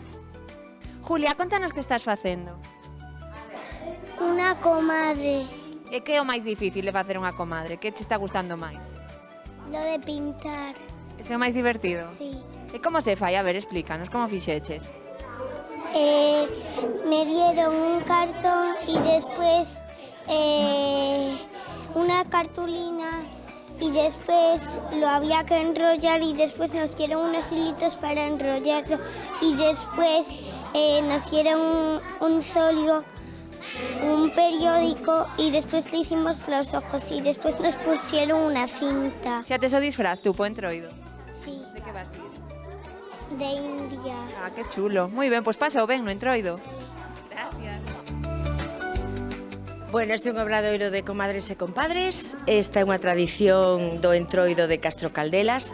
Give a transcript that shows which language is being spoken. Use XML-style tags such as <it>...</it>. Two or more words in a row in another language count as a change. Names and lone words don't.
<gl>Julia, contanos que estás facendo.</gl> <es>Una comadre.</es> <gl>E que é o máis difícil de facer unha comadre? Que che está gustando máis?</gl> <es>Lo de pintar.</es> <gl>Ese é o máis divertido?</gl> <es>Sí.</es> <gl>E como se fai? A ver, explícanos, como fixeches?</gl> <es>Me dieron un cartón y después una cartulina y después lo había que enrollar y después nos dieron unos hilitos para enrollarlo y después nos dieron un folio, un periódico y después le hicimos los ojos y después nos pusieron una cinta.</es> <gl>Xa tes o disfraz tú, po Entroido?</gl> <es>Sí,</es> <gl>De que vas ir?</gl> <es>de India. Ah, que chulo.</es> <gl>Moi ben, pois pasa o ben no Entroido. Bueno, este é un obradoiro de comadres e compadres. Esta é unha tradición do Entroido de Castro Caldelas.</gl>